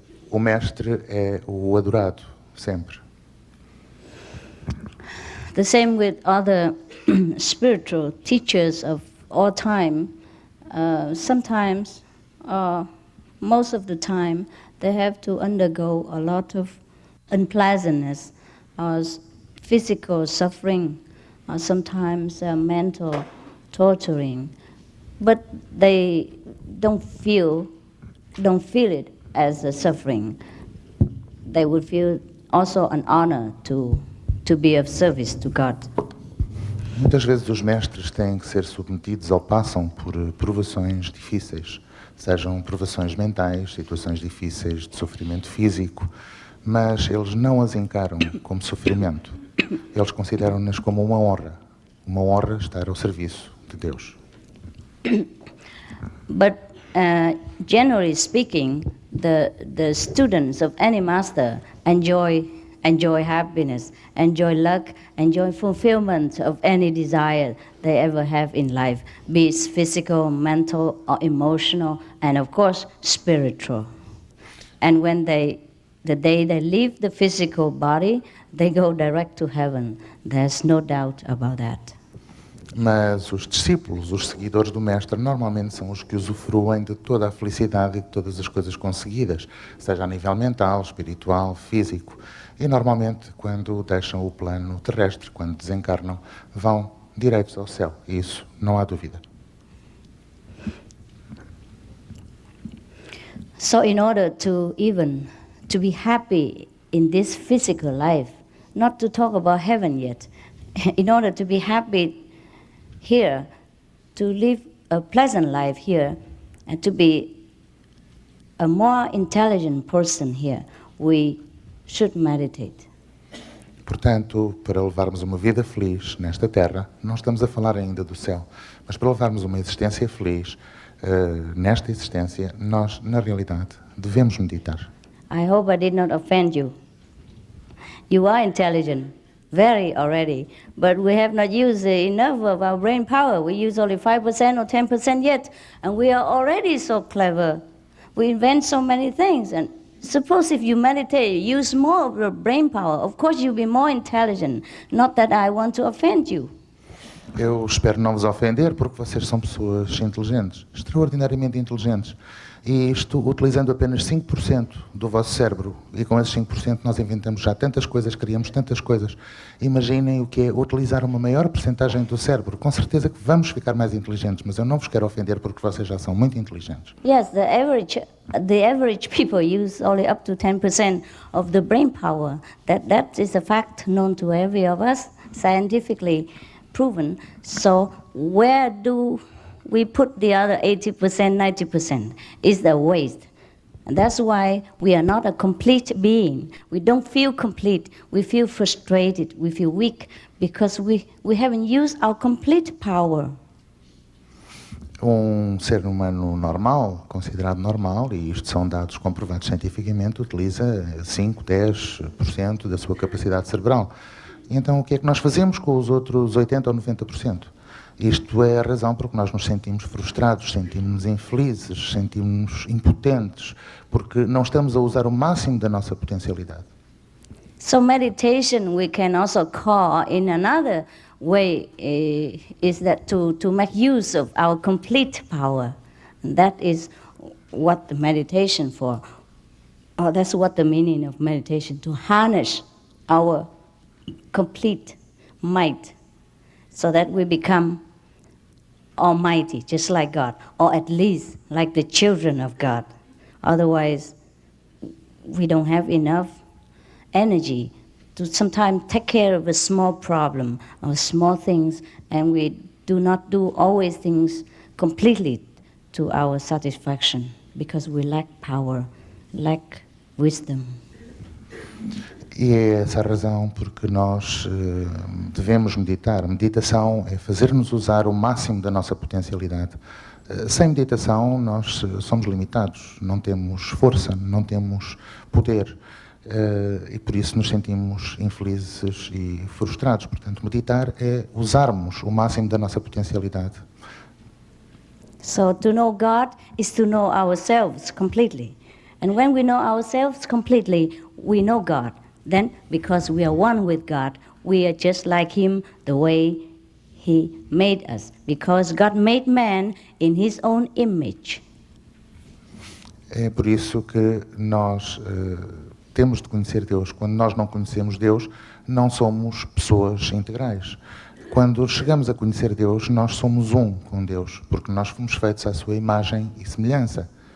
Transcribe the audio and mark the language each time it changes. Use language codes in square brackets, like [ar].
[pt] O mestre é o adorado, sempre. [en] The same with other spiritual teachers of all time. Sometimes, most of the time, they have to undergo a lot of unpleasantness, physical suffering, or sometimes mental torturing, but they don't feel it as a suffering. They would feel also an honor to be of service to God. [pt] Muitas vezes os mestres têm que ser submetidos ou passam por provações difíceis, sejam provações mentais, situações difíceis de sofrimento físico, mas eles não as encaram como sofrimento. Eles consideram-nas como uma honra estar ao serviço de Deus. [en] But generally speaking, the students of any master enjoy happiness, enjoy luck, enjoy fulfillment of any desire they ever have in life, be it physical, mental, or emotional, and of course spiritual. And when the day they leave the physical body, they go direct to heaven. There's no doubt about that. [pt] Mas os discípulos, os seguidores do mestre, normalmente são os que usufruem de toda a felicidade e de todas as coisas conseguidas, seja a nível mental, espiritual, físico. E normalmente, quando deixam o plano terrestre, quando desencarnam, vão direitos ao céu. E isso não há dúvida. [en] So in order to be happy in this physical life, not to talk about heaven yet, in order to be happy here, to live a pleasant life here, and to be a more intelligent person here, we should meditate. [pt] Portanto, para levarmos uma vida feliz nesta terra, não estamos a falar ainda do céu, mas para levarmos uma existência feliz nesta existência, nós, na realidade, devemos meditar. [en] I hope I did not offend you. You are intelligent, very already, but we have not used enough of our brain power. We use only 5% or 10% yet, and we are already so clever. We invent so many things, and suppose if you meditate, use more of your brain power, of course you'll be more intelligent. Not that I want to offend you. [pt] Eu espero não vos ofender, porque vocês são pessoas inteligentes, extraordinariamente inteligentes. E isto utilizando apenas 5% do vosso cérebro. E com esses 5% nós inventamos já tantas coisas, criamos tantas coisas. Imaginem o que é utilizar uma maior percentagem do cérebro. Com certeza que vamos ficar mais inteligentes, mas eu não vos quero ofender porque vocês já são muito inteligentes. [en] Yes, the average people use only up to 10% of the brain power. That is a fact known to every of us scientifically. proven. So where do we put the other 80%, 90%? Is the waste. And that's why we are not a complete being. We don't feel complete. We feel frustrated. We feel weak because we haven't used our complete power. [pt] Ser humano normal, considerado normal, e isto são dados comprovados cientificamente, utiliza 5, 10% da sua capacidade cerebral. E então o que é que nós fazemos com os outros 80% ou 90%? Isto é a razão por que nós nos sentimos frustrados, sentimos-nos infelizes, sentimos-nos impotentes, porque não estamos a usar o máximo da nossa potencialidade. [en] So meditation we can also call in another way is that to make use of our complete power. And that is what the meditation for. That's what the meaning of meditation, to harness our complete might so that we become almighty, just like God, or at least like the children of God. Otherwise, we don't have enough energy to sometimes take care of a small problem or small things, and we do not do always things completely to our satisfaction because we lack power, lack wisdom. [pt] E é essa a razão porque nós devemos meditar. Meditação é fazer-nos usar o máximo da nossa potencialidade. Sem meditação nós somos limitados, não temos força, não temos poder. E por isso nos sentimos infelizes e frustrados. Portanto, meditar é usarmos o máximo da nossa potencialidade. [en] So to know God is to know ourselves completely. And when we know ourselves completely, we know God. Then, because we are one with God, we are just like Him the way He made us. Because God made man in His own image. [pt] É por isso que nós temos de conhecer Deus. Quando nós não conhecemos Deus, não somos pessoas integrais. Quando chegamos a conhecer Deus, nós somos um com Deus, porque nós fomos feitos à sua imagem e semelhança.